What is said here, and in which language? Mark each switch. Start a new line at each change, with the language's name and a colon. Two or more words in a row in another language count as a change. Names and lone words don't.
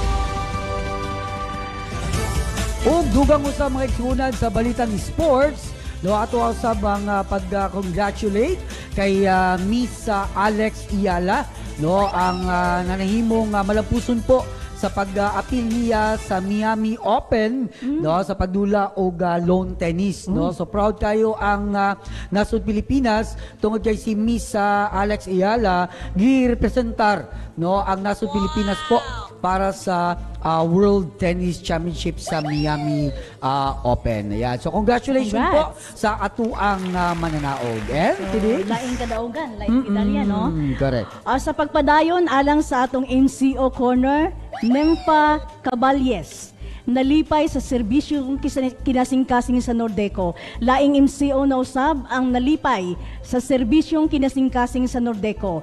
Cebuano: Ug dugang usa mga igsunan sa balitang sports, No, ato usab ang pag-congratulate kay Miss Alex Iyala, no, ang nanahimong malampuson po sa pag-appeal niya sa Miami Open, no, sa pagdula og lawn tennis, no. So proud kayo ang nasud Pilipinas tungod kay si Miss Alex Iyala gi-representar, no, ang nasud Pilipinas po para sa World Tennis Championship sa Miami Open. Ayan. So congratulations po sa atuang mananaog.
English: And today,
Cebuano: laing kadaugan, laing medalya, no? Correct. Sa pagpadayon alang sa atong NCO corner, Mempa Caballes nalipay sa serbisyong kinasingkasing sa Nordeco. Laing MCO na usab ang nalipay sa serbisyong kinasingkasing sa Nordeco.